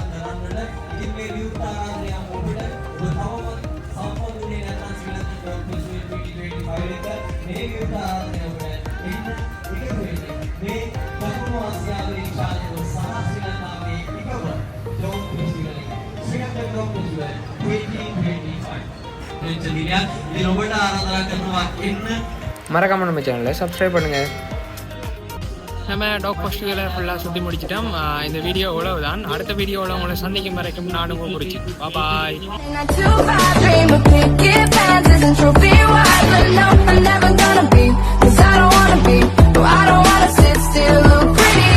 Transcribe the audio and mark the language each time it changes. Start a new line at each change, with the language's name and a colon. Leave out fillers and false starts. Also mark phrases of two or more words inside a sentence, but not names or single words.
Sinhala: කරන්නට ඉතින් මේ විවෘත ආරාධනය ඔබට ඔබ තවම සම්පූර්ණේ නැත්නම් ශ්‍රී ලංකන් ලෝක ෆෙස්ටිවල් 2025 එක මේ විවෘත ආරාධනය ඔබට එන්න එකතු වෙන්නේ මේ දකුණු ආසියාවේ ශාන්තිව සහ ශ්‍රී ලංකාවේ එකම ලෝක ෆෙස්ටිවල් එක ශ්‍රී ලංකන් ලෝක ෆෙස්ටිවල් 2025 ඉතින් ඔබට ආරාධනා කරනවා එන්න
Tamil: மறக்காம நம்ம சேனலை சப்ஸ்கிரைப் பண்ணுங்க. நம்ம டாக் ஃபெஸ்டிவலை ஃபுல்லாக சுற்றி முடிச்சிட்டோம். இந்த வீடியோ இவ்வளவுதான். அடுத்த வீடியோவில் உங்களை சந்திக்கும் வரைக்கும் நானும் பிடிச்சி பாய்.
English: Not too bad, dream of picket fences and trophy wives, but no, I'm never gonna be, 'cause I don't wanna be, no, I don't wanna sit still, look